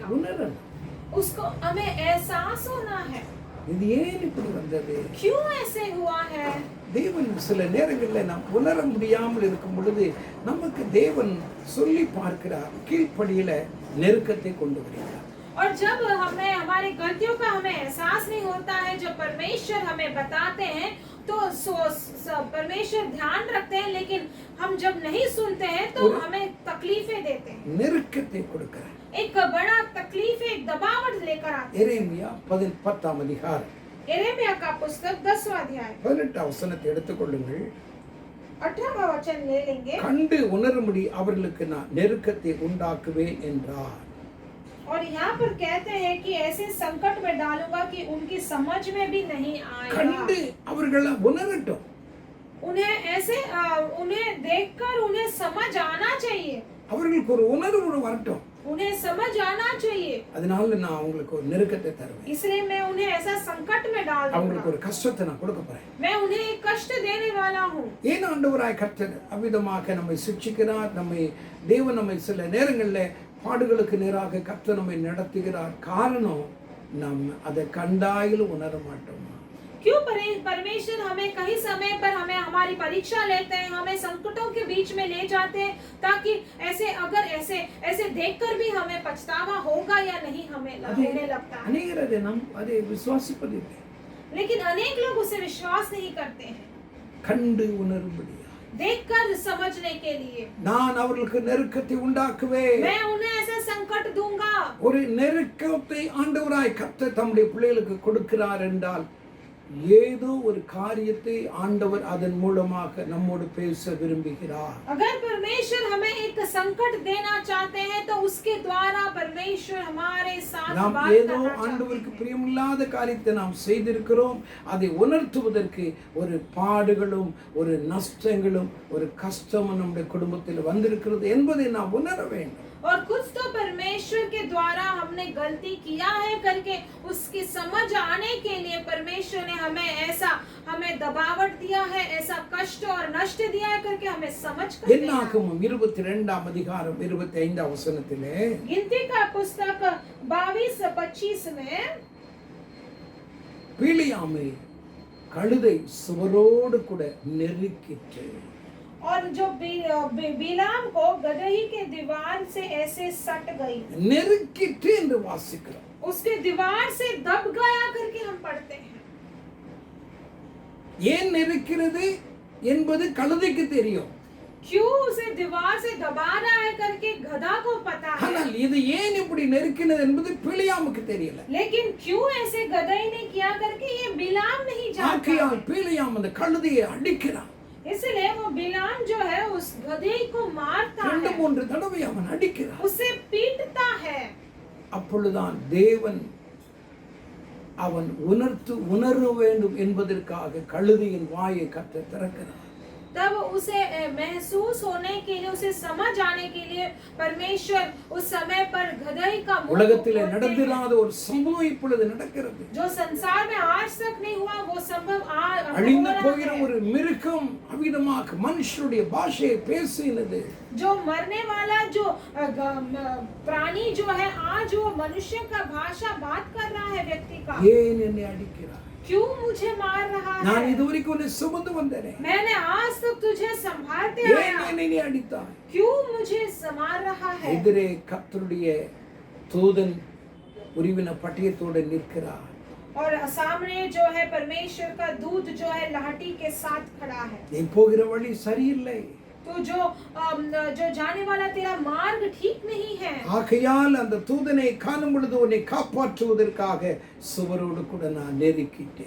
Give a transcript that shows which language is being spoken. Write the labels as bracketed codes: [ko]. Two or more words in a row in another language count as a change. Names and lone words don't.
[ta] உணரணும். [hi] उसको हमें एहसास होना है [ta] இது ஏன் இப்படி வந்தது? [hi] क्यों ऐसे हुआ है। [ta] தேவன் சில நேரங்களில் நாம் உணர முடியாமல் இருக்கும் பொழுது நமக்கு தேவன் சொல்லி பார்க்கிறார், கீழ்ப்படியில நெருக்கத்தை கொண்டு வருகிறார். [hi] और जब हमें हमारी गलतियों का हमें एहसास नहीं होता है, जब परमेश्वर हमें बताते हैं तो परमेश्वर ध्यान रखते हैं, लेकिन हम जब नहीं सुनते हैं तो हमें तकलीफें देते हैं, [ta] நெருக்கத்தை கொடுக்கிறார். [hi] एक बड़ा तकलीफ, एक दबावट लेकर आते हैं। [ta] எரேமியா 10ஆம் அதிகாரம் [hi] यिर्मयाह का पुस्तक 10वां अध्याय [ta] 18ஆம் வசனத்தை எடுத்துக்கொள்ளுங்கள். [hi] 18वां वचन ले लेंगे। [ta] கண்டு உணரும்படி அவர்களுக்கு நான் நெருக்கத்தை உண்டாக்குவேன் என்றார். [hi] और यहाँ पर कहते हैं कि ऐसे संकट में डालूंगा कि उनकी समझ में भी नहीं आएगा। [ta] கண்டு அவர்களை உணரட்டும். [hi] उन्हें ऐसे उन्हें देखकर उन्हें समझ आना चाहिए, [ta] அவர்களுக்கு ஒரு உணர்வு வரட்டும். [hi] उन्हें समझ आना चाहिए। [ta] அதனால நான் அவங்களுக்கு ஒரு நெருக்கத்தை தருவேன். [hi] इसलिए मैं उन्हें ऐसा संकट में डाल [ta] அவங்களுக்கு [hi] दूंगा, [ta] ஒரு கஷ்டத்தை நான் கொடுக்க போறேன். [hi] मैं उन्हें एक कष्ट देने वाला हूँ। [ta] ஏன் ஆண்டவராய் கர்த்தர் அவ்விதமாக நம்மை சிட்சிக்கிறார்? தேவன் நம்மை சில நேரங்களில் பாடுகளுக்கு நேராக கர்த்தர் நம்மை நடத்துகிறார். காரணம் நாம் அதை கண்டாயிலும் உணர மாட்டோம். [hi] क्यों परमेश्वर हमें कई समय पर हमें हमारी परीक्षा लेते हैं, हमें संकटों के बीच में ले जाते हैं, ताकि अगर ऐसे देखकर भी हमें पछतावा होगा या नहीं हमें होने लगता है। [ta] அநேகர் அதை அதை விசுவாசிப்பதில்லை. [hi] लेकिन अनेक लोग उसे विश्वास नहीं करते हैं। [ta] கண்டு உணரும்படியா [hi] देखकर समझने के लिए [ta] நான் அவர்களுக்கு நெருக்கத்தை உண்டாக்குவேன். [hi] मैं उन्हें ऐसा संकट दूंगा। [ta] ஒரு நெருக்கத்தை ஆண்டவராய் கர்த்தர் தம்முடைய பிள்ளைகளுக்கு கொடுக்கிறார் என்றால் ஏதோ ஒரு காரியத்தை ஆண்டவர் அதன் மூலமாக நம்மோடு பேச விரும்புகிறார். [hi] अगर परमेश्वर हमें एक संकट देना चाहते हैं तो उसके द्वारा परमेश्वर हमारे साथ [ta] நாம் [hi] बात [ta] ஏதோ [hi] करना चाहते [ta] ஆண்டவருக்கு பிரியமில்லாத காரியத்தை நாம் செய்திருக்கிறோம். அதை உணர்த்துவதற்கு ஒரு பாடுகளும் ஒரு நஷ்டங்களும் ஒரு கஷ்டமும் நம்முடைய குடும்பத்தில் வந்திருக்கிறது என்பதை நாம் உணர வேண்டும். [hi] और कुछ तो परमेश्वर के द्वारा हमने गलती किया है करके उसकी समझ आने के लिए परमेश्वर ने हमें दबावट दिया है, ऐसा कष्ट और नष्ट दिया है करके हमें समझ कर देना। [ta] என்னாகமம் 22ஆம் அதிகாரம் 25ஆம் வசனத்திலே [hi] गिनती का पुस्तक 22-25 में [ta] பிலியாமை கழுதை சுவரோடு கூட நெருக்கிற்று. [hi] और जो बिलाम को गदही के दीवार से ऐसे सट गई, [ta] நெருக்கிற்று என்று வாசிக்கிறோம். [hi] उसके दीवार से दब गया करके हम पढ़ते हैं। [ta] ஏன் நெருக்கிறது என்பது கழுதைக்கு தெரியும். [hi] क्यों उसे दीवार से दबा रहा है करके गधा को पता है, [ta] ஆனால் இது ஏன் இப்படி நெருக்கினது என்பது பிலியாமுக்கு தெரியல. [hi] लेकिन क्यों ऐसे गदही ने किया करके ये बिलाम नहीं जानता। [ta] ஆகையால் பிலியாம் அந்த கழுதையை அடிக்கிறான். [hi] इसलिए वो बिलाम जो है उस गधे को मारता 2-3 है, [ta] தடவை அவன் அடிக்கிறான். [hi] उसे पीटता है। [ta] அப்பொழுதுதான் தேவன் அவன் உணர வேண்டும் என்பதற்காக கழுதையின் வாயை கர்த்தர் திறக்கிறார். [hi] तब उसे महसूस होने के लिए, उसे समझ आने के लिए परमेश्वर उस समय पर गदही का मुंह [ta] உலகத்திலே [hi] खोलते हैं। [ta] நடந்திராத ஒரு சம்பவம் இப்பொழுது நடக்கிறது. [hi] जो संसार में आज तक नहीं हुआ वो संभव [ta] அழிந்து போகிற ஒரு மிருகம் அவ்விதமாக மனுஷனுடைய பாஷையை பேசினது. [hi] जो मरने वाला जो प्राणी जो है आज वो मनुष्य का भाषा बात कर रहा है व्यक्ति का। [ta] ஏன் என்னை அடிக்கிறாய்? [hi] क्यों मुझे मार रहा [ta] நான் [hi] है? [ta] இதுவரைக்கும் உன்னை சுமந்து வந்தேனே, [hi] मैंने आज तक तुझे संभालते [ta] ஏன் [hi] आया, [ta] என்னை நீ அடித்தாய்? [hi] क्यों मुझे संभाल रहा है? [ta] எதிரே கர்த்தருடைய தூதன் உருவின பட்டயத்தோடு நிற்கிறார். [hi] और सामने जो है परमेश्वर का दूत जो है लाठी के साथ खड़ा है। [ta] நீ போகிற வழி சரியில்லை, [hi] तो जो जाने वाला तेरा मार्ग ठीक नहीं है। [ta] ஆகையால் அந்த தூதனை காணும் பொழுது உன்னை காப்பாற்றுவதற்காக சுவரோடு கூட நான் நெருக்கிட்டேன்.